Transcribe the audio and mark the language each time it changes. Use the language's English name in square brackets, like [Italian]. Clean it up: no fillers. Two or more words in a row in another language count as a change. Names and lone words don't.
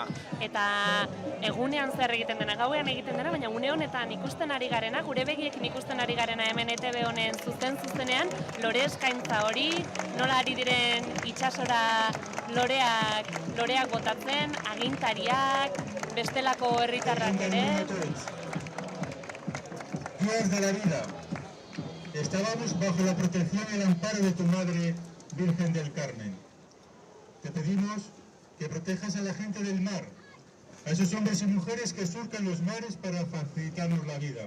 [Basque] Eta egunean zer egiten dena, gauean egiten dena, baina une honetan ikusten ari garena, gure begiekin ikusten ari garena hemen ETV honen zuzenean, lore eskaintza hori, nola ari diren itsasora loreak botatzen, agintariak, bestelako herritarrak ere. [Spanish] Días de la vida. Estábamos bajo la protección y el amparo de tu madre, Virgen del Carmen. Te pedimos que protejas a la gente del mar, a esos hombres y mujeres que surcan los mares para facilitarnos la vida.